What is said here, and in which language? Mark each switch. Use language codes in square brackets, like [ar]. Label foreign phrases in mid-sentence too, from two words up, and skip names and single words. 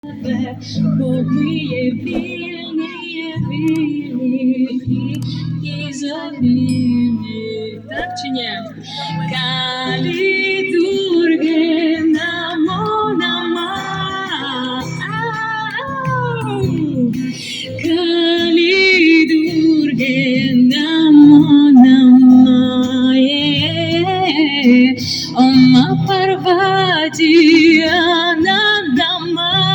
[uk] Бо є вільні і завільні. Так чи ні? [sa] काली दुर्गे नमो नमः. काली दुर्गे नमो नमः. उमा पार्वती आनन्दम.